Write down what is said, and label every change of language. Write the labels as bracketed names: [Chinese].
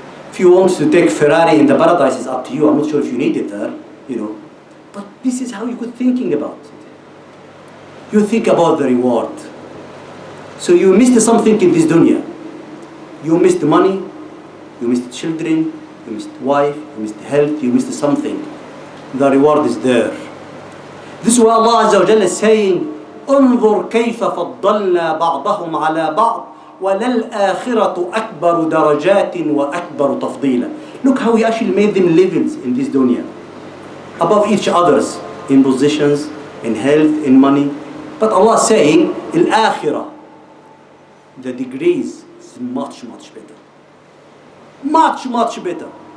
[English] If you want to take Ferrari in the paradise, it's up to you. I'm not sure if you need it there, But this is how you could thinking about it. You think about the reward. So you missed something in this dunya. You missed money, you missed children, you missed wife, you missed health, you missed something. The reward is there. This is why Allah Azza wa Jalla is saying, [Arabic] انظر كيف فضلنا بعضهم على بعض وَلَلْآخِرَةُ أَكْبَرُ دَرَجَاتٍ وَأَكْبَرُ تَفْضِيلًا. [English] Look how He actually made them levels in this dunya. Above each others, in positions, in health, in money. But Allah is saying, الآخرة, the degrees is much, much better. Much, much better.